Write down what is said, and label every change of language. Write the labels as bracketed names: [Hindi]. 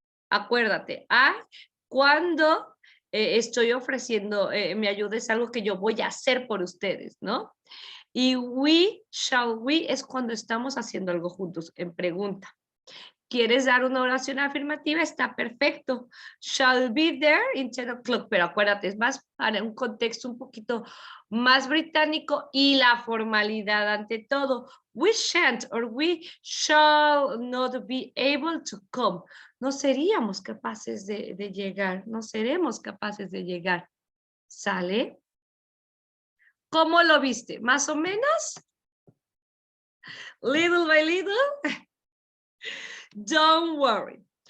[Spanish] Acuérdate, cuando estoy ofreciendo mi ayuda es algo que yo voy a hacer por ustedes, ¿no? Y we, shall we, es cuando estamos haciendo algo juntos, en pregunta. ¿Quieres dar una oración afirmativa? Está perfecto. [English] Shall be there in 10 o'clock. [Spanish] Pero acuérdate, es más para un contexto un poquito más británico y la formalidad ante todo. [English] We shan't or we shall not be able to come. [Spanish] No seríamos capaces de llegar. No seremos capaces de llegar. ¿Sale? ¿Cómo lo viste? ¿Más o menos? [English] Little by little. Don't worry.